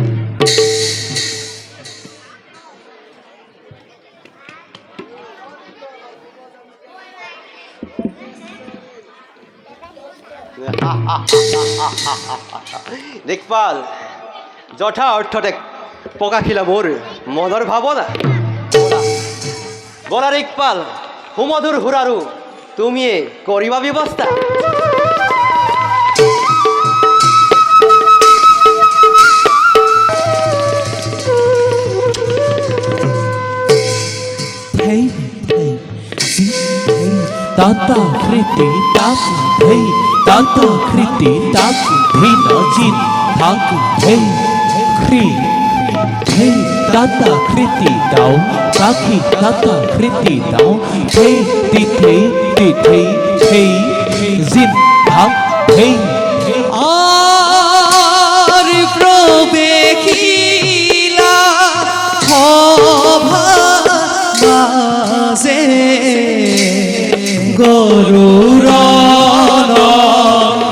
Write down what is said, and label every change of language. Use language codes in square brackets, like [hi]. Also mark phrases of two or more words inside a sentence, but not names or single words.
[as] দেখপাল যথা অৰ্থতে প্ৰকাশিলা মোৰ মনৰ ভাৱনা। বলা দেখপাল সুমধুৰ সুৰাৰু তুমিয়ে কৰিবা ব্যৱস্থা। Tata kriti taku hey, tata kriti taku dhina jin taku hey, kri hey, tata kriti dao, taki tata kriti dao, hey, tithe hey, jin tak hey. আর প্রবেখিলা সভা মাঝে গরুর